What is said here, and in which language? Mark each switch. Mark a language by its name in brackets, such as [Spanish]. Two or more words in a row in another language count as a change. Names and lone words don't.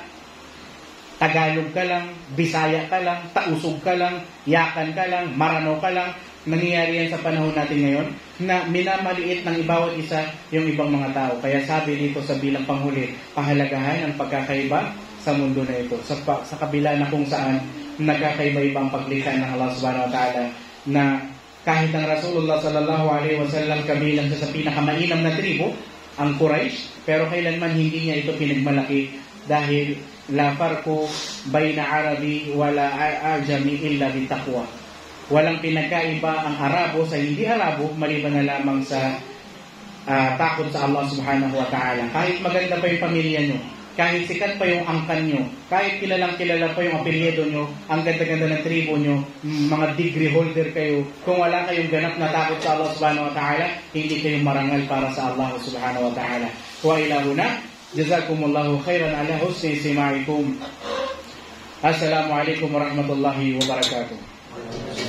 [Filipino] Tagalog ka lang, Bisaya ka lang, Tausog ka lang, Yakan ka lang, Maranaw ka lang. Nangyayari yan sa panahon natin ngayon na minamaliit ng ibawat isa yung ibang mga tao. Kaya sabi dito sa bilang panghuli, pahalagahan ang pagkakaiba sa mundo na ito. Sa kabila na kung saan nagkakaiba-iba ang paglikha ng Allah [Arabic] سبحانه وتعالى, [Filipino] na kahit ang Rasulullah [Arabic] صلى الله عليه وسلم [Filipino] kabilang sa pinakamainam na tribo, ang Quraysh, pero kailanman hindi niya ito pinagmalaki dahil [Arabic] لا فرق بين عربي ولا أعجمي إلا بالتقوى. [Filipino] Walang pinagkaiba ang Arabo sa hindi Arabo maliban na lamang sa takot sa Allah [Arabic] سبحانه وتعالى. [Filipino] Kahit maganda pa yung pamilya nyo, kahit sikat pa yung angkan nyo, kahit kilalang kilala pa yung apelyido nyo, ang ganda-ganda ng tribo nyo, mga degree holder kayo, kung wala kayong ganap na takot sa Allah [Arabic] سبحانه وتعالى, [Filipino] hindi kayo marangal para sa Allah [Arabic] سبحانه وتعالى. وإلهنا، جزاكم الله خيرا على حسن استماعكم. السلام عليكم ورحمة الله وبركاته.